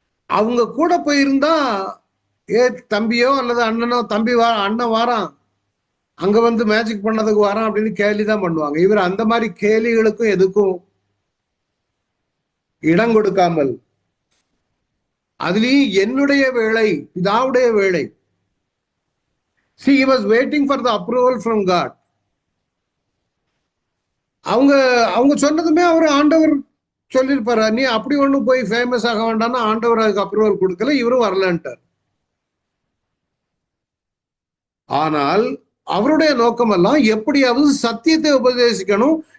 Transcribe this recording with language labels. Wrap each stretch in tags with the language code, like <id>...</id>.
<ta>அவங்க கூட போயிருந்தா, தம்பியோ அல்லது அண்ணனோ, தம்பி அண்ணன் வாரான், அங்க வந்து மேஜிக் பண்ணதுக்கு வாரான் அப்படின்னு கேலிதான் பண்ணுவாங்க. இவர் அந்த மாதிரி கேலிகளுக்கும் எதுக்கும் இடம் கொடுக்காமல், அதுலயும் என்னுடைய வேலை, பிதாவுடைய வேலை.</ta> <en>See, he was waiting for the approval from God.</en> <ta>அவங்க சொன்னதுமே அவர் ஆண்டவர் சொல்லியிருப்பாரு, நீ அப்படி ஒண்ணு போய் ஃபேமஸ் ஆக வேண்டாம்னா ஆண்டவர் அதுக்கு அப்ரூவல் கொடுக்கல, இவரும் வரலன்ட்டார். ஆனால் அவருடைய நோக்கம் எல்லாம் எப்படியாவது சத்தியத்தை உபதேசிக்கணும்.</ta>